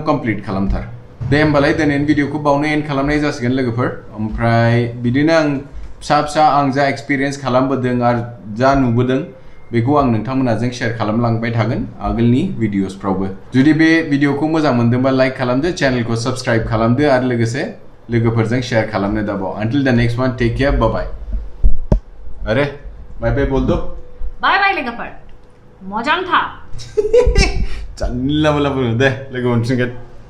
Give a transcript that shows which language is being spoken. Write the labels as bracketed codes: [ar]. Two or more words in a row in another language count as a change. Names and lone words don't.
[brx] कमप्लिट खालामथार दे होमबालाय दिनैनि भिडिअखौ बावनो एन्ड खालामनाय जासिगोन लोगोफोर ओमफ्राय बिदिनो आं फिसा आं जा एक्सपिरियेन्स खालामबोदों आरो जा नुबोदों बेखौ आं नोंथांमोनाजों शेयार खालामलांबाय थागोन आगोलनि भिडिअसफ्रावबो जुदि बे भिडिअखौ मोजां मोनदोंबा लाइक खालामदो चेनेलखौ साबस्क्राइब खालामदो आरो लोगोसे लोगोफोरजों शेयार खालामनो दाबाव [en] until the next one take care bye bye [hi] अरे बाय बाय बोल दो [en] bye bye [brx] लोगोफोर मोजां था जानला मोनला बुंनो दे लोगो मोनफिनगोन